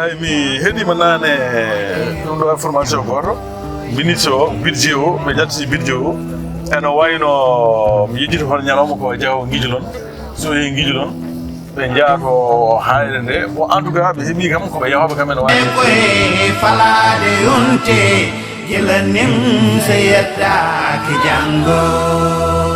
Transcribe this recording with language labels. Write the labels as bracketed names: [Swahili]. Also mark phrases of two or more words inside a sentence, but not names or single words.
[Fula] ay mi heeɗima nane ɗum ɗo information goto ministre o budget o ɓe ƴettati budget o eno wayno mi yejjiti hono ñalawma ko jaw guijulon so yehi guijulon ɓe jaato hayre nde bon [French] en tout cas [Fula] ɓe heeɓi kam koɓe yahoɓe kam ene wawi koye falade yonte gila nim so yettaki janggo